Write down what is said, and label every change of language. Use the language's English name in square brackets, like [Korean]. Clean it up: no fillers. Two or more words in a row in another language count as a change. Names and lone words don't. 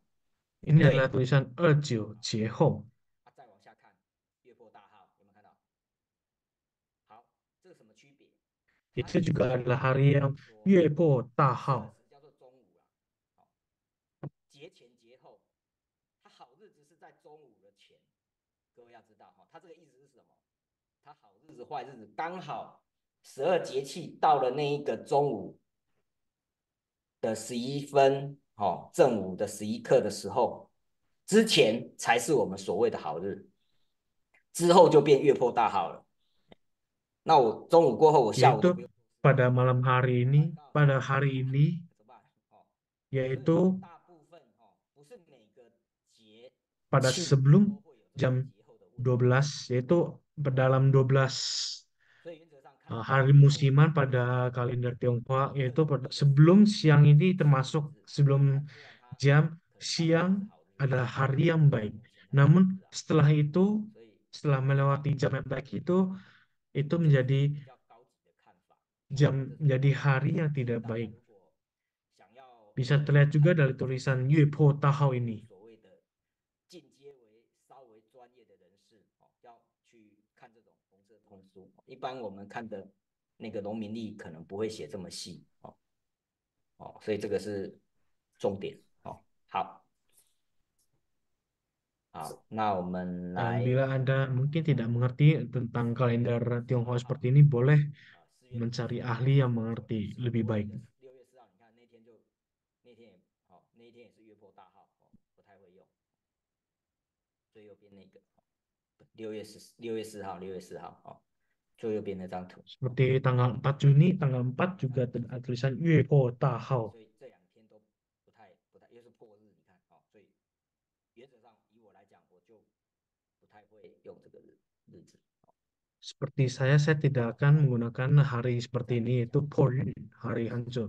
[Indonesian] ini adalah [Chinese] 对， [Indonesian] tulisan 29 Jeho. [Chinese] 再往下看，月破大号，有没有看到？好，这个什么区别？它 [Indonesian] Itu [Chinese] 意思 [Indonesian] juga [Chinese] 是 [Indonesian] adalah [Chinese] 说， [Indonesian] hari yang [Chinese] 说 [Indonesian] Yuepo [Chinese] 设 [Indonesian] Tahao. [Chinese] 时叫做中午了，好，节前节后，它好日子是在中午的前，各位要知道哈，它这个意思是什么？它好日子坏日子刚好12节气到了那一个中午的11分，正午的11刻的时候，之前才是我们所谓的好日，之后就变月破大号了。那我中午过后，我下午 [Indonesian] Yaitu [Chinese] 都不用， [Indonesian] pada malam hari ini, [Chinese] 晚上 [Indonesian] pada hari ini, [Chinese] 怎么办？所以 [Indonesian] yaitu [Chinese] 大部分不是每个节 [Indonesian] pada [Chinese] 庆 [Indonesian] sebelum [Chinese] 都会有这个 [Indonesian] jam [Chinese] 节后的问题， [Indonesian] 12, yaitu dalam 12 [Chinese] 所以原则上看 [Indonesian] hari [Chinese] 节后 [Indonesian] musiman [Chinese] 都 [Indonesian] pada [Chinese] 是 [Indonesian] kalender Tionghoa, [Chinese] 特 [Indonesian] yaitu [Chinese] 别 [Indonesian] pada [Chinese] 的 [Indonesian] sebelum siang ini [Chinese] 好 [Indonesian] termasuk [Chinese] 日子， [Indonesian] sebelum [Chinese] 虽然它 [Indonesian] jam [Chinese] 可能当天是 [Indonesian] siang [Chinese] 好日， [Indonesian] adalah [Chinese] 但 [Indonesian] hari [Chinese] 是 [Indonesian] yang [Chinese] 这个 [Indonesian] baik. [Chinese] 目前它是 [Indonesian] Namun [Chinese] 好日啊， [Indonesian] setelah itu, [Chinese] 所以 [Indonesian] setelah melewati jam yang baik itu [Chinese] 这个是 [Indonesian] menjadi [Chinese] 比较高级的看法， [Indonesian] jam [Chinese] 这是 [Indonesian] menjadi [Chinese] 高级的 [Indonesian] hari [Chinese] 看 [Indonesian] yang [Chinese] 法， 所以 [Indonesian] tidak [Chinese] 大家 [Indonesian] baik. [Chinese] 如果想要 [Indonesian] Bisa terlihat [Chinese] 看 [Indonesian] juga [Chinese] 这 [Indonesian] dari [Chinese] 个 [Indonesian] tulisan [Chinese] 节 [Indonesian] Yuepo [Chinese] 气 [Indonesian] Tahao [Chinese] 是 [Indonesian] ini. [Chinese] 所谓的进阶为稍微专业的人士，要去看这种红色通书，一般我们看的那个农民历可能不会写这么细，所以这个是重点，好，好，那我们 [Indonesian] Dan [Chinese] 来 [Indonesian] bila Anda mungkin tidak mengerti tentang kalender Tionghoa seperti ini, boleh [Chinese] 4 月的 [Indonesian] mencari ahli yang mengerti [Chinese] 4 [Indonesian] lebih [Chinese] 月 [Indonesian] baik. [Chinese] 6 月4号，你看那天就那天也那一天也是月破大号，不太会用，最右边那个6月4号最右边那张图， [Indonesian] Seperti tanggal 4 Juni, tanggal 4 juga ada tulisan Yuepo Tahao. [Chinese] 所以这2天都不太，又是破日，你看，所以原则上以我来讲，我就不太会用这个日子。 [Indonesian] Seperti saya tidak akan menggunakan hari seperti ini, yaitu Pol, hari hancur.